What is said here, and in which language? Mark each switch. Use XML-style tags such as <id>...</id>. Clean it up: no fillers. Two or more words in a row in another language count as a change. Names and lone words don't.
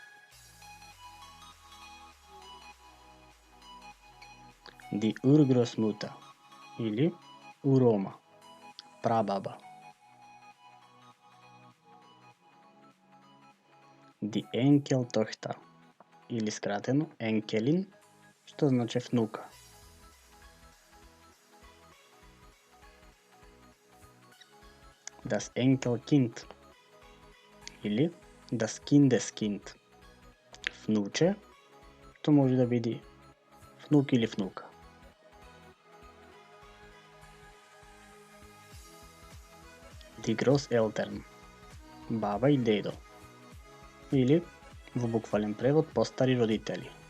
<de>Die Urgroßmutter</de> <mk>или урома, прабаба.</mk> <de>Die Enkeltochter</de> <mk>или скратено Enkelin, што значи внука.</mk> <de>Das Enkelkind или das Kindeskind,</de> <mk>внуче, што може да биде внук или внука.</mk> <de>Die Großeltern,</de> <mk>баба и дедо, или во буквален превод постари родители.</mk>